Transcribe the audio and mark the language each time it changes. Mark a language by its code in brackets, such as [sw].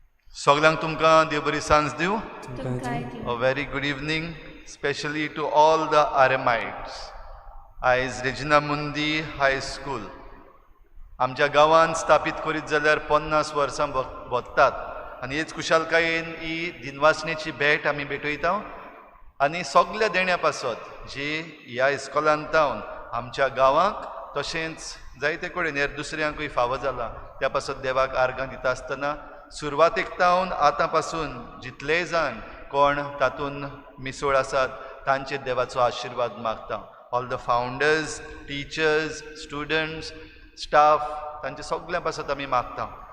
[kok] Soglang तुमकां देव बरी सांज दिवं. [en] A very good evening, especially to all the Aramites. [kok] आयज रेजिना मुंदी हाय स्कूल आमच्या गांवांत स्थापीत करीत जाल्यार 50 वर्सां भोगतात आनी हेच कुशालकायेन ही दिनवासनेची भेट आमी भेटयता आनी सगल्या देण्या पासत जी ह्या इस्कॉलांत आमच्या गांवांक तशेंच जायते कडेन दुसऱ्यांकूय फावो जाला. त्या पासत देवाक आर्गां दिता आसतना सुरवातेक तावन आतां पासून जितलेय जाण कोण तातूंत मिसळ आसात तांचेर देवाचो आशिर्वाद मागता. All the founders, teachers, students, staff तांचे सगळ्या पासत आमी मागता.